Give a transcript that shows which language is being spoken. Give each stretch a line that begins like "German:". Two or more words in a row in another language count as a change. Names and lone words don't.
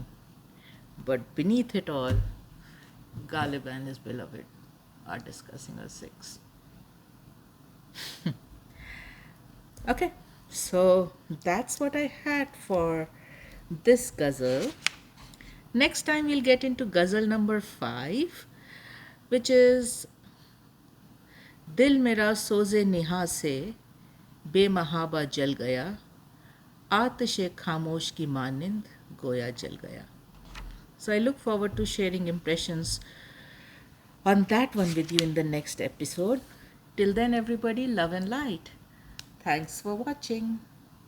English: But beneath it all, Ghalib and his beloved are discussing a 6. Okay, so that's what I had for this ghazal. Next time we'll get into ghazal number 5, which is
Urdu: دل مرا سوز نہاں سے بے محابا جل گیا, آتش خاموش کی مانند گویا جل گیا.
English: So I look forward to sharing impressions on that one with you in the next episode. Till then, everybody, love and light. Thanks for watching.